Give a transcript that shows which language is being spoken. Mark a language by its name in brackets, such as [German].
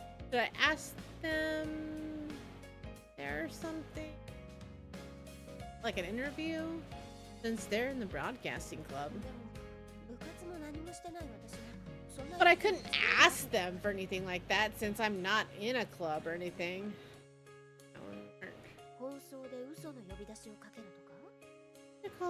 [English] Should I ask them there something? Like an interview? Since they're in the broadcasting club. [Japanese] でも部活も何もしてない私がそんな [English] But I couldn't ask them for anything like that since I'm not in a club or anything. That wouldn't work. [Japanese] 放送で嘘の呼び出しをかけるとか